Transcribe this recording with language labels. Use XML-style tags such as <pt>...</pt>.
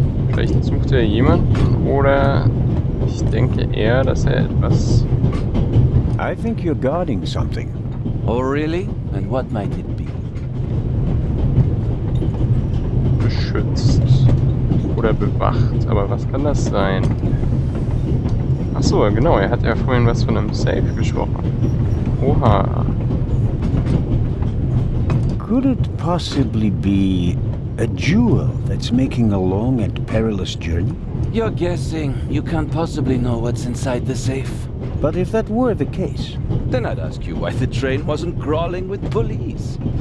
<de>Vielleicht sucht er jemanden oder ich denke eher, dass er etwas</de> <en>I think you're guarding something. Oh really? And what might it be?</en> <de>beschützt oder bewacht. Aber was kann das sein? Achso, genau, er hat ja vorhin was von einem Safe gesprochen. Oha.</de> <en>Could it possibly be a jewel that's making a long and perilous journey? You're guessing. You can't possibly know what's inside the safe. But if that were the case... Then I'd ask you why the train wasn't crawling with police.</en>